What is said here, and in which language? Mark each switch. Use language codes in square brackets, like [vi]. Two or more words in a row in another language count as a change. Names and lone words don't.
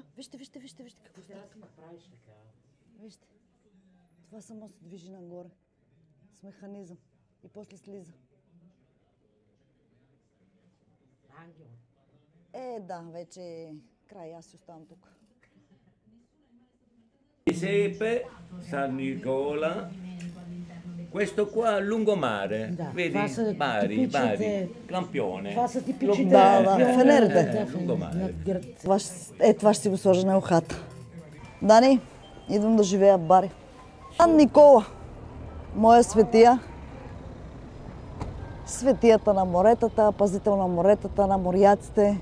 [bg] Вижте какво става тук. Вижте. Това само се движи нагоре. С механизъм. И после слиза. Да, вече е край. Аз си оставам тук. [it] Sepe, San Nicola, questo qua lungomare, vedi, Bari, Lampione. [bg] Това са типичните фенерите. Lungomare. Това ще си го сложа на ухата. Дани, идвам да живея в Бари. Сан Никола, моя светия. Светията на моретата, пазител на моретата, на моряците.